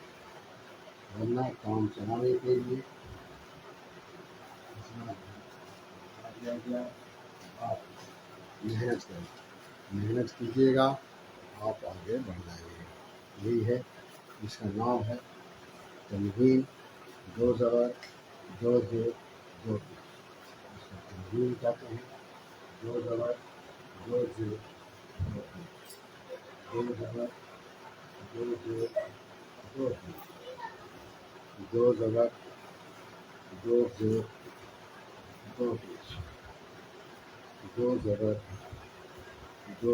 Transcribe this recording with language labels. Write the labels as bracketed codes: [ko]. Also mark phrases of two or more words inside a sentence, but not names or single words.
[ur] ورنہ کام چلانے کے لیے آپ محنت کریں، محنت کیجیے گا آپ آگے بڑھ جائیں گے. یہی ہے، اس کا نام ہے تنوین. دو زبر دو زیر دو پیش، اس کو تنوین کہتے ہیں. دو زبر دو زیر دو پیش، دو زبر دو زیر دو پیش، دو زبر دو زیر دو پیش، دو زبر دو